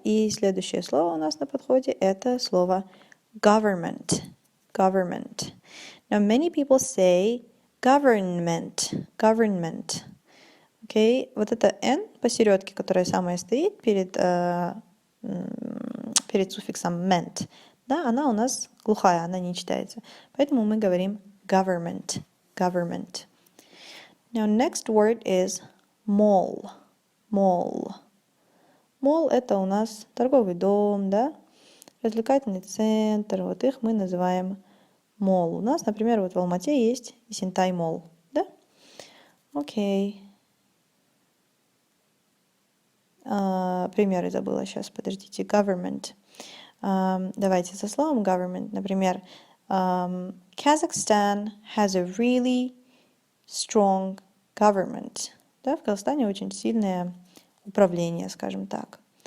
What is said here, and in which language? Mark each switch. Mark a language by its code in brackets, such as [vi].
[ru] И следующее слово у нас на подходе – это слово government. [en] Government. Now, many people say government. Government. [ru] Окей, вот это N посередке, которая самая стоит перед суффиксом ment, да, она у нас глухая, она не читается. Поэтому мы говорим government. [en] Government. Now, next word is mall. Mall. [ru] Mall – это у нас торговый дом, да, развлекательный центр. Вот их мы называем mall. У нас, например, вот в Алмате есть Исентай Mall, да? Окей. Примеры забыла сейчас, подождите. [en] Government. [ru] Давайте со словом government. [en] Например, Kazakhstan has a really strong government. [ru] Да, в Казахстане очень сильное управление, скажем так.